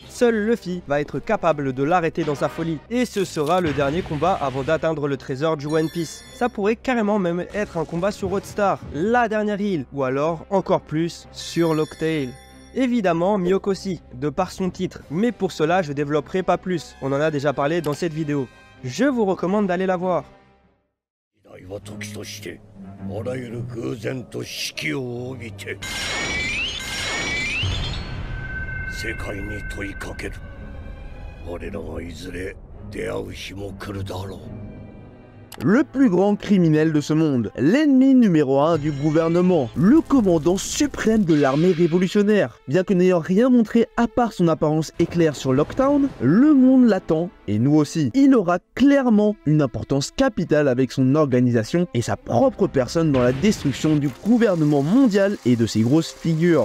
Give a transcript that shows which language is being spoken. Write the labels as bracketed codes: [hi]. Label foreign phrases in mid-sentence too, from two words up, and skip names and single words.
[fr] Seul Luffy va être capable de l'arrêter dans sa folie, et ce sera le dernier combat avant d'atteindre le trésor du One Piece. Ça pourrait carrément même être un combat sur Roadstar, la dernière île, ou alors encore plus sur Locktail. Évidemment Mihawk aussi, de par son titre, mais pour cela je développerai pas plus, on en a déjà parlé dans cette vidéo. Je vous recommande d'aller la voir. [ja] 世界に問いかける。我らがいずれ出会う日も来るだろう。 [fr] Le plus grand criminel de ce monde, l'ennemi numéro 1 du gouvernement, le commandant suprême de l'armée révolutionnaire. Bien que n'ayant rien montré à part son apparence éclair sur Locktown, le monde l'attend, et nous aussi. Il aura clairement une importance capitale avec son organisation et sa propre personne dans la destruction du gouvernement mondial et de ses grosses figures.